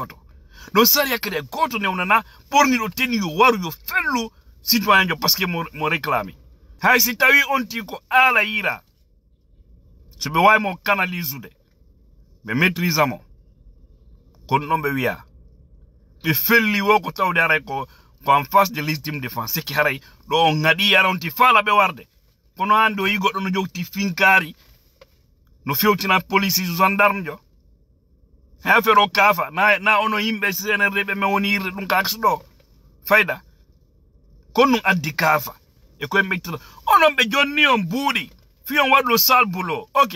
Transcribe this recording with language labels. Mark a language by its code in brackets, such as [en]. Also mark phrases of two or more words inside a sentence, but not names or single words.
[ff] goto non sariya kadi goto newnana ɓorni ɗo teni yo waru yo fellu citoyen jo [fr] par ce que [ff] mo réclame hay si tawi on ti ko ala yira so ɓe wawi mo canaliser ɓe maîtrise mo kono ɗon ɓe wiya ɓe felli wo ko tawde aray ko en [fr] face de légitime défense [ff] seki haray ɗo on ngaɗi ara on ti faala ɓe warde kono hande o yi goɗɗo no jogti finkari no fewtina [fr] police gendarme [ff] jo ha fero kafa na ono yimɓe CNRD ɓe men woni yirde ɗum ka axe ɗo fayda kon ɗum addi kafa e koye mettata onon ɓe jonni on buuɗi fi on waɗi lo [fr] sale boulot ok